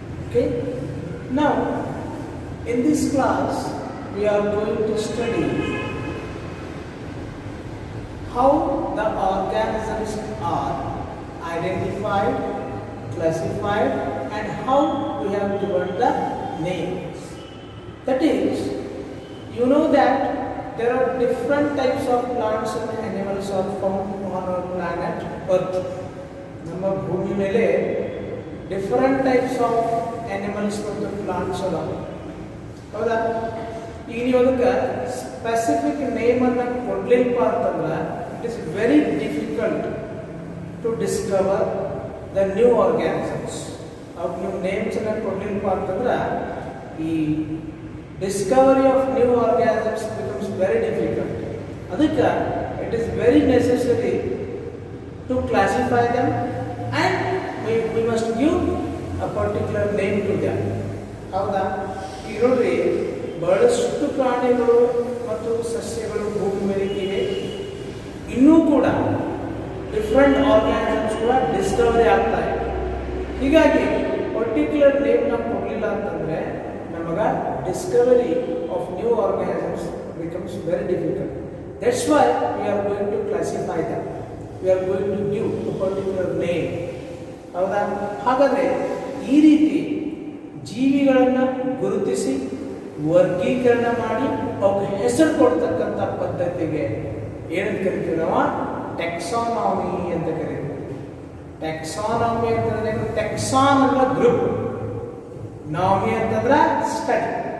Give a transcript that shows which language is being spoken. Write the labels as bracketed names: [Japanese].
[English] Okay, now in this class we are going to study how the organisms are identified, classified, and how we have given the names. That is, you know that there are different types of plants and animals are found on our planet Earth. [Kannada] ನಮ್ಮ ಭೂಮಿ ಮೇಲೆ different types of animals ಮತ್ತು plants ಅದಾವ. ಹೌದಾ? ಈಗ ನೀವು ಅದಕ್ಕೆ specific ನೇಮನ್ನು ಕೊಡ್ಲಿಲ್ಲಪ್ಪ ಅಂತಂದ್ರೆ [English] It is very difficult to discover the new organisms. [Kannada] ಅವ್ರು ನೀವು ನೇಮ್ಸನ್ನು ಕೊಡ್ಲಿಲ್ಲಪ್ಪ ಅಂತಂದ್ರೆ ಈ [English] discovery of new organisms becomes very difficult. Adhika, it is very necessary to classify them and we must give a particular name to them. [Kannada] ಹೌದಾ? ಈಗ ನೋಡ್ರಿ, ಬಹಳಷ್ಟು ಪ್ರಾಣಿಗಳು ಮತ್ತು ಸಸ್ಯಗಳು ಭೂಮಿ ಮೇಲೆ ಇವೆ. ಇನ್ನೂ ಕೂಡ ಡಿಫ್ರೆಂಟ್ ಆರ್ಗ್ಯಾನಿಸಮ್ಸ್ ಕೂಡ ಡಿಸ್ಕವರಿ ಆಗ್ತಾ ಇದೆ. ಹೀಗಾಗಿ ಪರ್ಟಿಕ್ಯುಲರ್ ನೇಮ್ ನಾವು ಕೊಡಲಿಲ್ಲ ಅಂತಂದರೆ ನಮಗೆ [English] discovery of new organisms becomes very difficult. That's why we are going to classify them. We are going to give a particular name. [Kannada] ಹೌದಾ? ಹಾಗಾದರೆ ಈ ರೀತಿ ಜೀವಿಗಳನ್ನು ಗುರುತಿಸಿ ವರ್ಗೀಕರಣ ಮಾಡಿ ಅವಕ್ಕೆ ಹೆಸರು ಕೊಡ್ತಕ್ಕಂಥ ಪದ್ಧತಿಗೆ ಏನಂತ ಕರಿತೀವಿ ನಾವು? ಟೆಕ್ಸಾನಮಿ ಅಂತ ಕರಿತೀವಿ. ಟೆಕ್ಸಾನಮಿ ಅಂತಂದ್ರೆ ಟೆಕ್ಸಾನ್ ಅಲ್ಲ ಗ್ರೂಪ್, ನಾಮಿ ಅಂತಂದ್ರೆ ಸ್ಟಡಿ.